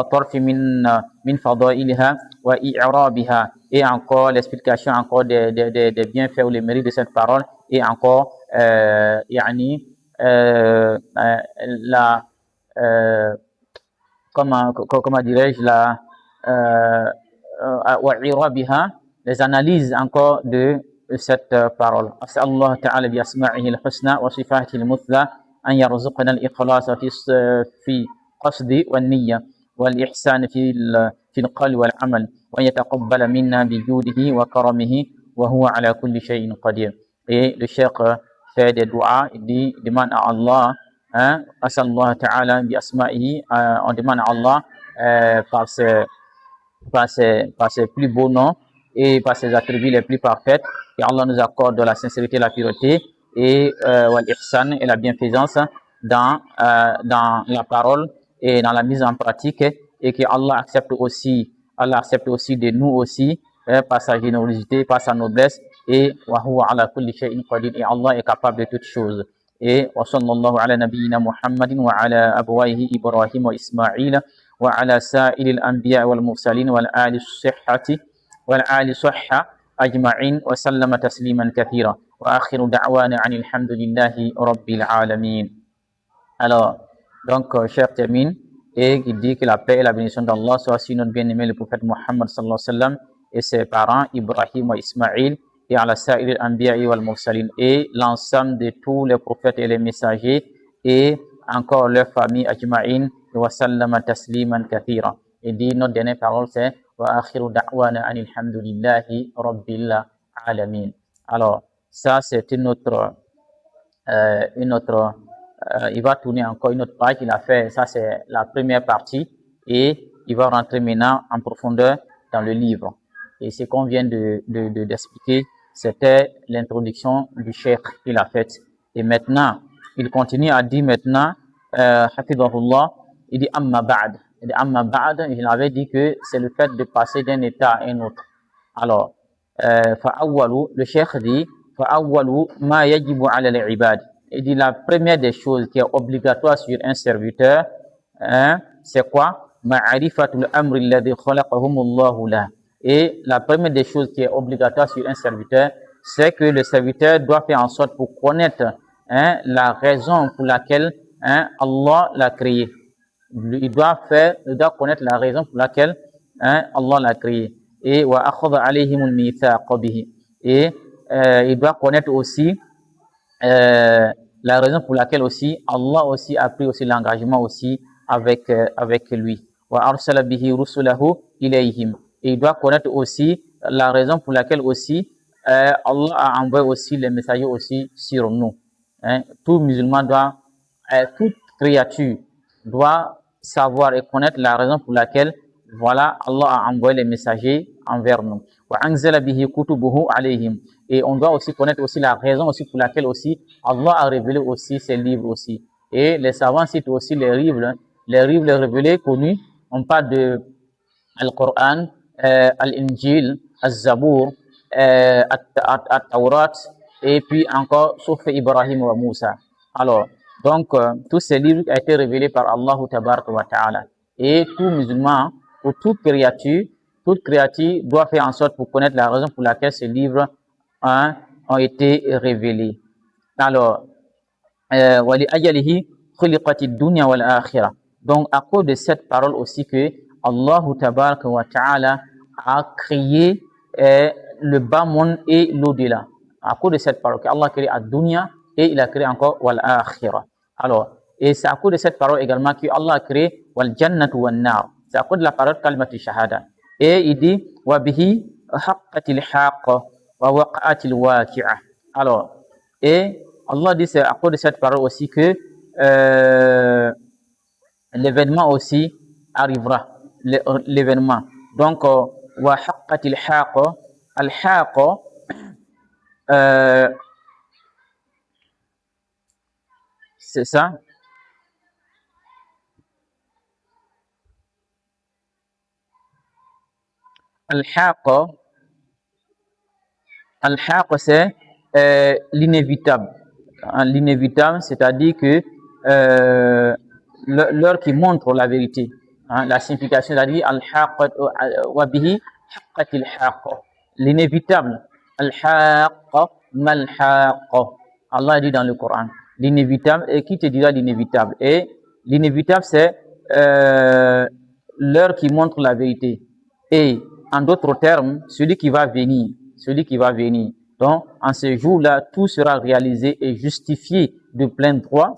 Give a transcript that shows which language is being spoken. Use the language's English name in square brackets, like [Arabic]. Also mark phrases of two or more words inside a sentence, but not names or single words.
[French] et encore l'explication encore des bienfaits ou les mérites de cette parole, et encore comment dirais-je, les analyses encore de cette parole. [Arabic] الله تعالى بأسمائه الحسنى وصفاته المثلى أن يرزقنا الإخلاص في قصد ونية والإحسان في القلب والعمل ويتقبل منا بجوده وكرمه وهو على كل شيء قدير. [French] Et le cheikh fait des doigts, il dit, demande à Allah, [Arabic] الله تعالى بأسمائه, [French] on demande à Allah par ses plus beaux noms et par ses attributs les plus parfaits, et Allah nous accorde de la sincérité, la pureté et l'ihsan et la bienfaisance dans la parole et dans la mise en pratique, et que Allah accepte aussi de nous aussi par sa générosité, par sa noblesse, et [Arabic] وهو على كل شيء قدير, [French] et Allah est capable de toutes choses. [Arabic] Et وصلى الله على نبينا محمد وعلى أبويه إبراهيم وإسماعيل وعلى سائر الأنبياء والمرسلين والآل الصحب أجمعين وسلم تسليما كثيرا وآخر دعوانا أن الحمد لله رب العالمين. [French] Alors, donc, cher termine, et il dit que la paix et la bénédiction d'Allah soit sur notre bien-aimé le prophète Muhammad [Arabic] صلى الله عليه وسلم [French] et ses parents Ibrahim et Ismaïl, et [Arabic] على سائر الأنبياء والمرسلين, [French] et l'ensemble de tous les prophètes et les messagers, et encore leur famille ajma'in, [Arabic] وسلم تسليما كثيرا. [French] Et dit notre dernière parole, c'est [Arabic] وآخر دعوانا أن الحمد لله رب العالمين. [French] Alors, ça c'est une autre il va tourner encore une autre page. Il a fait, ça c'est la première partie, et il va rentrer maintenant en profondeur dans le livre. Et ce qu'on vient d'expliquer, c'était l'introduction du cheikh qu'il a faite. Et maintenant, il continue à dire maintenant, hafidhahullah, il dit [Arabic] أما بعد. [French] Il dit [Arabic] أما بعد, [French] il avait dit que c'est le fait de passer d'un état à un autre. Alors, le cheikh dit, [Arabic] فأول ما يجب على العباد. [French] Il dit la première des choses qui est obligatoire sur un serviteur, c'est quoi? [Arabic] معرفة الأمر الذي خلقهم الله له. [French] Et la première des choses qui est obligatoire sur un serviteur, c'est que le serviteur doit faire en sorte pour connaître la raison pour laquelle Allah l'a créé. Il doit connaître la raison pour laquelle Allah l'a créé. [Arabic] Et وأخذ عليهم الميثاق به. [French] Et il doit connaître aussi la raison pour laquelle aussi Allah aussi a pris aussi l'engagement aussi avec lui. [Arabic] وأرسل به رسله إليهم. [French] Et il doit connaître aussi la raison pour laquelle aussi Allah a envoyé aussi les messagers aussi sur nous. Tout musulman doit, toute créature doit savoir et connaître la raison pour laquelle voilà Allah a envoyé les messagers envers nous. [Arabic] وأنزل به كتبه عليهم. [French] Et on doit aussi connaître aussi la raison aussi pour laquelle aussi Allah a révélé aussi ses livres aussi. Et les savants citent aussi les livres révélés connus. On parle de Al-Qur'an, Al-Injil, Al-Zabour, Al-Tawrat, et puis encore sauf Ibrahim wa Moussa. Alors, donc, tous ces livres ont été révélés par Allah [Arabic] تبارك وتعالى. [French] Et tout musulman, ou toute créature doit faire en sorte pour connaître la raison pour laquelle ces livres ont été révélés. Alors, [Arabic] ولأجله خلقت الدنيا والآخرة. [French] Donc, à cause de cette parole aussi que Allah [Arabic] تبارك وتعالى [French] a créé le bas monde et l'au-delà. À cause de cette parole que Allah a créé à dunya et il a créé encore [Arabic] والآخرة. [French] Alors, et c'est à cause de cette parole également que Allah a créé [Arabic] والجنة والنار. [French] C'est à cause de la parole [Arabic] كلمة الشهادة. [French] Et il dit [Arabic] وبه حقت الحق ووقعت الواقعة. [French] Alors, et Allah dit c'est à cause de cette parole aussi que l'événement aussi arrivera. L'événement. [Arabic] Donc, وحقت الحق، الحق, [French] c'est ça. Al-haqq, c'est l'inévitable. L'inévitable, c'est-à-dire que l'heure qui montre la vérité. La signification, c'est-à-dire [Arabic] الحق وبه حقت الحق. L'inévitable. الحق ما الحق. [French] Allah dit dans le Coran. L'inévitable, et qui te dira l'inévitable? Et l'inévitable, c'est l'heure qui montre la vérité. Et en d'autres termes, celui qui va venir. Donc, en ce jour-là, tout sera réalisé et justifié de plein droit.